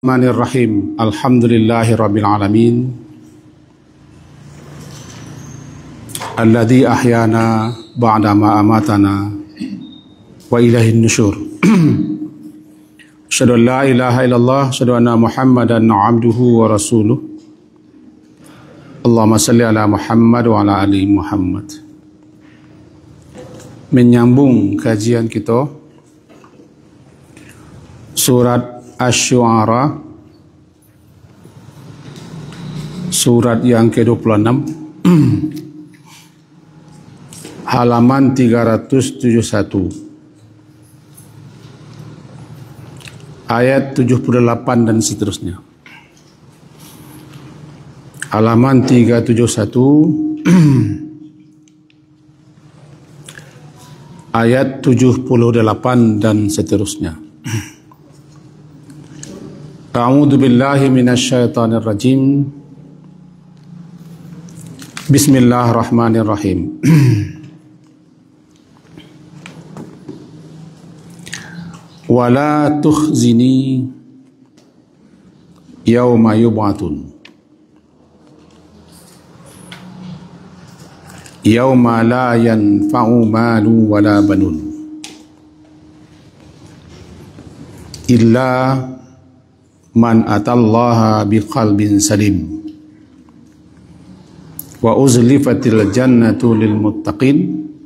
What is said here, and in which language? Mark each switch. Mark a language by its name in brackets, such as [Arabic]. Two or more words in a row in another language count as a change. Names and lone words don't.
[Arabic] بسم الله الرحمن الرحيم. الحمد لله رب العالمين. الذي أحيانا بعد ما أماتنا وإليه النشور. أشهد أن لا إله إلا الله، أشهد أن محمدا عبده ورسوله. اللهم صل على محمد وعلى آل محمد. [Indonesian] Menyambung kajian kita surat Asy-Syu'ara, surat yang ke-26, halaman 371, ayat 78 dan seterusnya. Halaman 371, ayat 78 dan seterusnya. [Arabic] أعوذ بالله من الشيطان الرجيم. بسم الله الرحمن الرحيم. ولا تخزني يوم يبعثون. يوم لا ينفع مال ولا بنون إلا من أتى الله بقلب سليم وأزلفت الجنة للمتقين